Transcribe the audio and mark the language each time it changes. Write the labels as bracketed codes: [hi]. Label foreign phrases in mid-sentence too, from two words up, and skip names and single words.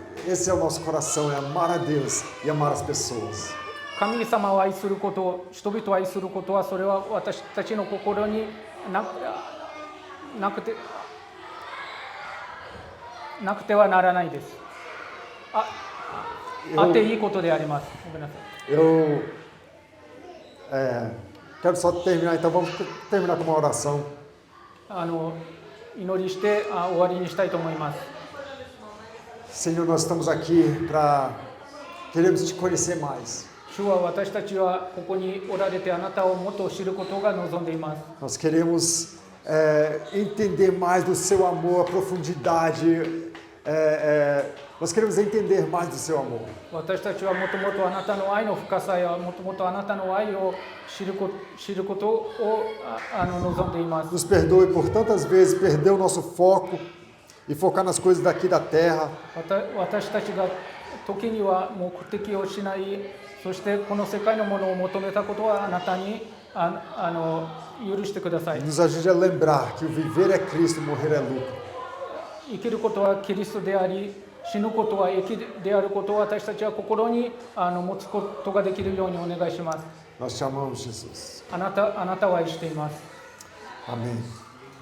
[pt] Esse é o nosso coração, é amar a Deus e amar as pessoas. [ja] 神様を愛すること、人々を愛することは、それは私たちの心になくてはならないです。あっていいことであります。ごめんなさい。 [pt] Eu quero só terminar, então vamos terminar com uma oração. [ja] 祈りして終わりにしたいと思います。 [pt] Senhor, nós estamos aqui para queremos te conhecer mais. [ja] 主は私たちはここにおられてあなたをもっと知ることが望んでいます。 [pt] Nós queremos entender mais do seu amor, a profundidade. Nós queremos entender mais do seu amor. [ja] 私たちはもともとあなたの愛の深さやもともとあなたの愛を知ることを望んでいます。 [pt] Nos perdoe por tantas vezes perder o nosso foco e focar nas coisas daqui da terra. [ja] 私たちが時には目的を失い、そしてこの世界のものを求めたことはあなたに許してください。 [pt] Nos ajude a lembrar que o viver é Cristo, morrer é lucro. [ja] 生きることはキリストであり、死ぬことは益であることを私たちは心に持つことができるようにお願いします。 [pt] Nós te amamos, Jesus. [ja] あなたを愛しています。 [pt] Amém.